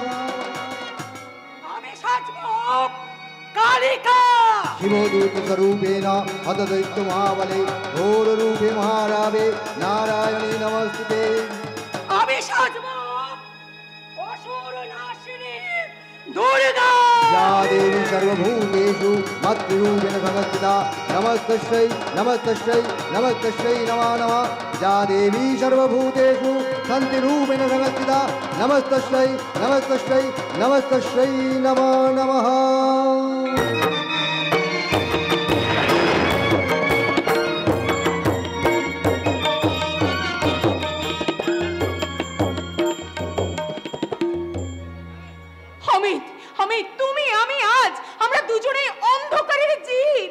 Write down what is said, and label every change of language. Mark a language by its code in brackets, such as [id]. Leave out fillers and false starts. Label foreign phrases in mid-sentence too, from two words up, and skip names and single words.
[bn] আমি সাজবো কালিকা। [sa] শিবদূত স্বরূপেণ হতদৈত্য মহাবলে ঘোররূপে মহারাবে নারায়ণী নমস্তুতে। [bn] আমি সাজবো অসুর নাশিনী দুর্গা। [sa] या देवी सर्वभूतेषु मत्रूपेण संस्थिता नमस्तस्यै नमस्तस्यै नमस्तस्यै नमः नमः। या देवी सर्वभूतेषु शान्तिरूपेण संस्थिता नमस्तस्यै नमस्तस्यै नमस्तस्यै नमः नमः। [bn] তুমি আমি আজ আমরা দুজনেই অন্ধকারের জীব।